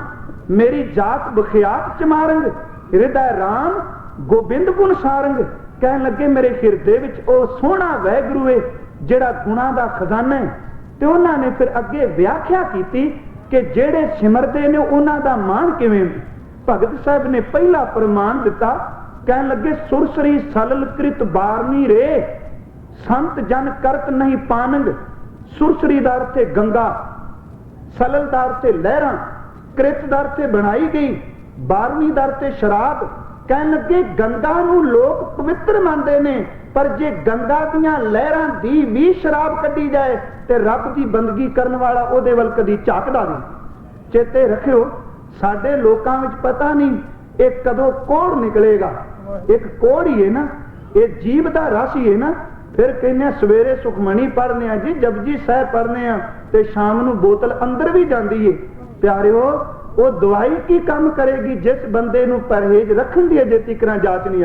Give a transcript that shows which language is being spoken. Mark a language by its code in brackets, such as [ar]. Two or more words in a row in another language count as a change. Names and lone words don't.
[pa] ਮੇਰੀ ਜਾਤ ਬਖਿਆਤ ਚਮਾਰੰਗ ਹਿਰਦੈ ਰਾਮ ਗੋਬਿੰਦ ਗੁਣ ਸਾਰੰਗ। ਕਹਿਣ ਲੱਗੇ ਮੇਰੇ ਹਿਰਦੇ ਵਿਚ ਓ ਸੋਹਣਾ ਵਾਹਿਗੁਰੂ ਹੈ ਜਿਹੜਾ ਗੁਣਾਂ ਦਾ ਖ਼ਜ਼ਾਨਾ ਹੈ। ਤੇ ਉਨ੍ਹਾਂ ਨੇ ਫਿਰ ਅੱਗੇ ਵਿਆਖਿਆ ਕੀਤੀ ਕਿ ਜਿਹੜੇ ਸਿਮਰਦੇ ਨੇ ਉਨ੍ਹਾਂ ਦਾ ਮਾਨ ਕਿਵੇਂ। ਭਗਤ ਸਾਹਿਬ ਨੇ ਪਹਿਲਾ ਪ੍ਰਮਾਣ ਦਿੱਤਾ, ਕਹਿਣ ਲੱਗੇ ਸੁਰਸਰੀ ਸਲਲ ਕ੍ਰਿਤ ਬਾਰਨੀ ਰੇ ਸੰਤ ਜਨ ਕਰਤ ਨਹੀਂ ਪਾਨੰਗ। ਸੁਰਸਰੀ ਦਾ ਅਰਥ ਗੰਗਾ ਸਲਲ ਦਾ ਅਰਥ ਲਹਿਰਾਂ ਕ੍ਰਿਤ ਦਾ ਅਰਥ ਬਣਾਈ ਗਈ ਬਾਰ੍ਹਵੀਂ ਦਾ ਅਰਥ ਸ਼ਰਾਬ। ਕਹਿਣ ਲੱਗੇ ਗੰਗਾ ਨੂੰ ਲੋਕ ਪਵਿੱਤਰ ਮੰਨਦੇ ਨੇ ਪਰ ਜੇ ਗੰਗਾ ਦੀਆਂ ਲਹਿਰਾਂ ਦੀ ਭੀ ਸ਼ਰਾਬ ਕੱਢੀ ਜਾਏ ਤੇ ਰੱਬ ਕੀ ਬੰਦਗੀ ਕਰਨ ਵਾਲਾ ਓਦੇ ਵੱਲ ਕਦੀ ਝਾਕਦਾ ਨਹੀਂ। ਚੇਤੇ ਰੱਖਿਓ ਸਾਡੇ ਲੋਕਾਂ ਵਿਚ ਪਤਾ ਨਹੀਂ ਇਹ ਕਦੋਂ ਕੋੜ ਨਿਕਲੇਗਾ। ਇੱਕ ਕੋੜ ਹੀ ਹੈ ਨਾ, ਇਹ ਜੀਵ ਦਾ ਰਸ ਹੀ ਹੈ ਨਾ। ਫਿਰ ਕਹਿੰਦੇ ਸਵੇਰੇ ਸੁਖਮਣੀ ਪੜ੍ਹਨੇ ਆ ਜੀ, ਜਪਜੀ ਸਾਹਿਬ ਪੜ੍ਹਨੇ ਆ, ਤੇ ਸ਼ਾਮ ਨੂੰ ਬੋਤਲ ਅੰਦਰ ਵੀ ਜਾਂਦੀ ਏ। ਪਿਆਰਿਓ, ਉਹ ਦਵਾਈ ਕੀ ਕੰਮ ਕਰੇਗੀ ਜਿਸ ਬੰਦੇ ਨੂੰ ਪਰਹੇਜ਼ ਰੱਖਣ ਦੀ ਅਜੇ ਤੀਕ ਜਾਂਚ ਨਹੀਂ ਆਈ।